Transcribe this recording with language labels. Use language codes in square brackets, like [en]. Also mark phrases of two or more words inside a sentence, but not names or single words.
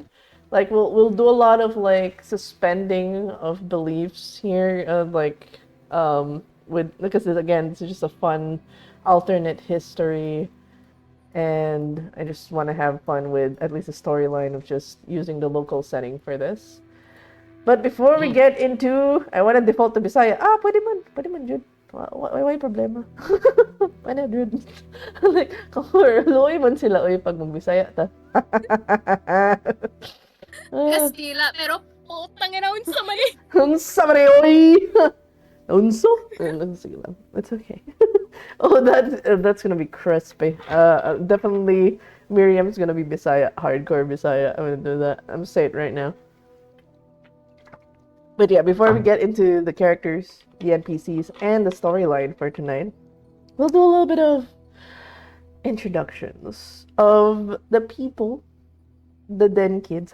[en] Like we'll do a lot of like suspending of beliefs here, like with because again, it's just a fun alternate history, and I just want to have fun with at least a storyline of just using the local setting for this. But before we get into, I want to default to Bisaya. [ceb] Pwede man, Jude. Why problema? Why na, Jude? Like, luoy man sila, oy, pag mag-Bisaya ta. Kastila, pero [tl] putang ina, [ceb] unsa man eh. Unsa man eh, oy! Unso? Sige lang. [en] It's okay. Oh, that's gonna be crispy. Definitely Miriam's gonna be Bisaya, hardcore Bisaya. I'm gonna do that. I'm gonna say it right now. But yeah, before we get into the characters, the NPCs, and the storyline for tonight, we'll do a little bit of introductions of the people, the Den kids.